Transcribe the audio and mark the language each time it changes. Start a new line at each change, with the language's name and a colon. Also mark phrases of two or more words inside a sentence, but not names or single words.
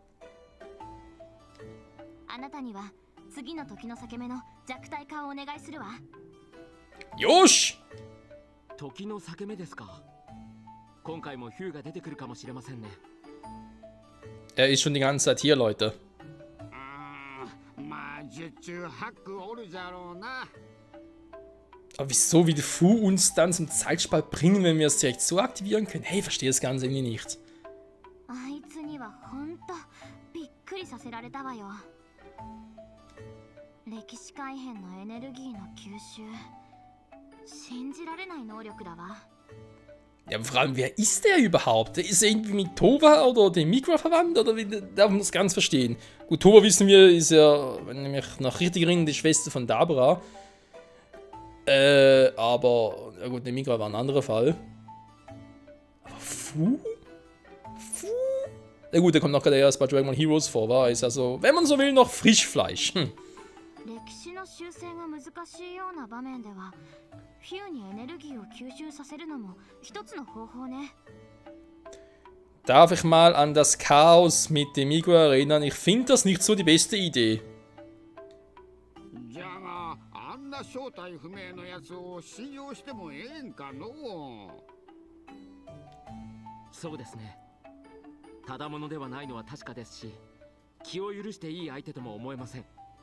Japanese: あなたには次の時の裂け目の弱体化をお願いするわ。よし！時の裂け目ですか。今回もヒューが出てくるかもしれませんね。
German: Er ist schon die ganze Zeit hier, Leute.
Japanese: まあ十中八九おるじゃろうな。
German: Aber wieso will Fu uns dann zum Zeitspalt bringen, wenn wir es direkt so aktivieren können? Hey, ich verstehe das Ganze irgendwie nicht.
Japanese: あいつにはほんとびっくりさせられたわよ。歴史改変のエネルギーの吸収、信じられない能力だわ。
German: Ja, aber vor allem, wer ist der überhaupt? Ist er irgendwie mit Tova oder dem Migra verwandt? Oder wie darf man das ganz verstehen? Gut, Tova wissen wir, ist ja, wenn ich mich noch richtig erinnere, die Schwester von Dabra. Aber, ja gut, der Migra war ein anderer Fall. Aber Fu? Fu? Ja gut, der kommt noch gerade erst bei Dragon Ball Heroes vor, war ist also, wenn man so will, noch Frischfleisch.
Japanese: 歴史の修正が難しいような場面では、フューにエネルギーを吸収させるのも一つの方法ね。
German: Darf ich mal an das Chaos mit dem Migra erinnern? Ich finde das nicht so die beste Idee.
Japanese: じゃが、あんな正体不明のやつを信用してもええんかのう。そうですね。ただものではないのは確かですし、気を許していい相手とも思えません。